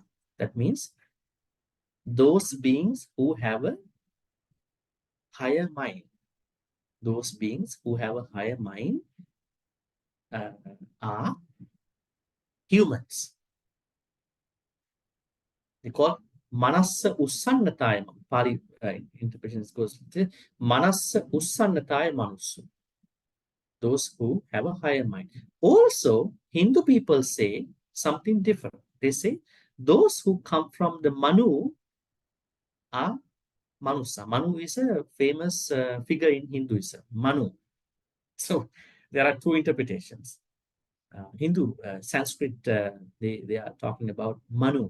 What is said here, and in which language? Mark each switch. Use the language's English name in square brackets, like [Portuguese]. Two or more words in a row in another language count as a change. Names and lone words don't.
[English] That means those beings who have a higher mind. Those beings who have a higher mind are humans. They call [Pali] manassa ussannataya. [English] Pali interpretation goes [Pali] manassa ussannataya manusu. [English] Those who have a higher mind. Also, Hindu people say something different. They say those who come from the Manu are Manusa. Manu is a famous figure in Hinduism. Manu. So there are two interpretations. Hindu, Sanskrit, they are talking about Manu.